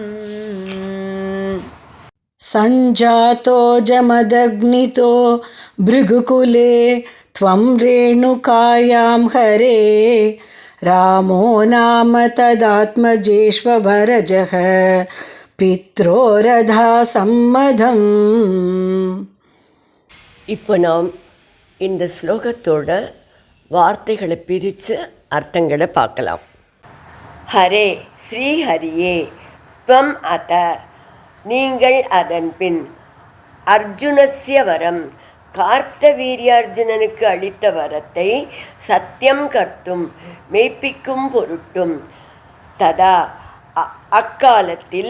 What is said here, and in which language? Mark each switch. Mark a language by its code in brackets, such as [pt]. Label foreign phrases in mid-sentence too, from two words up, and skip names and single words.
[sa] सञ्जातो जमदग्नितो भृगुकुले त्वं रेणुकायां हरे. रामो नाम तदात्मजेष्वरजः पित्रोरधा सम्मदम्. [ta] இப்போ நாம் இந்த ஸ்லோகத்தோட வார்த்தைகளை பிரித்து அர்த்தங்களை பார்க்கலாம். ஹரே ஸ்ரீஹரியே, [sa] त्वम् अथ [ta] நீங்கள், அதன் பின், [sa] अर्जुनस्य वरम् [ta] கார்த்தவீர்யார்ஜுனனுக்கு அளித்த வரத்தை, [sa] सत्यं कर्तुम् [ta] மெய்ப்பிக்கும் பொருட்டும், ததா அக்காலத்தில்,